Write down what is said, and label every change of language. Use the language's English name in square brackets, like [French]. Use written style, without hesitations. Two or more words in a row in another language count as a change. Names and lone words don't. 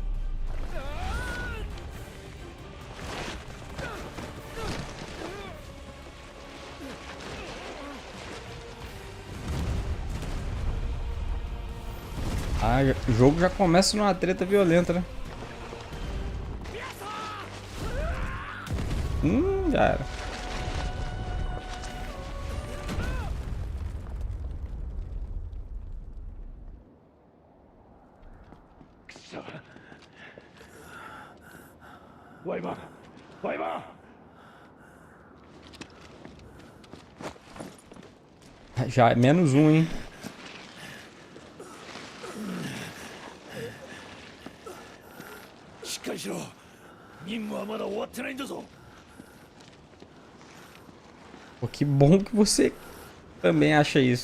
[Portuguese] Ah, o jogo já começa numa treta violenta, né? Já era. [Japanese] ワイバンワイバン [Portuguese] Já é menos um, hein? Pô, que bom que você também acha isso.